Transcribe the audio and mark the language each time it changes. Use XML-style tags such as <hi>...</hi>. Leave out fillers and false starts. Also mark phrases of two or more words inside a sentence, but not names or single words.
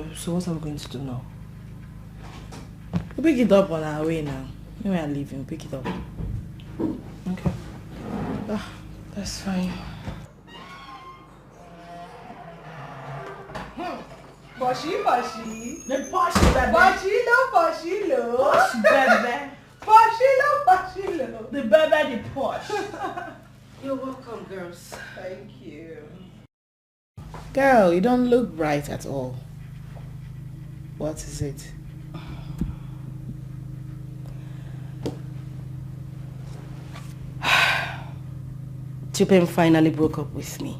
<en>So what are we going to do now? We'll pick it up on our way now. When we are leaving, we'll pick it up. Okay. That's fine. Poshy, poshy. The poshy, baby. Poshy, lo, poshy, lo. Posh, baby. Poshy, lo, poshy, lo. The baby, the posh. You're welcome, girls. Thank you. Girl, you don't look bright at all. What is it? Chupin finally broke up with me.</en>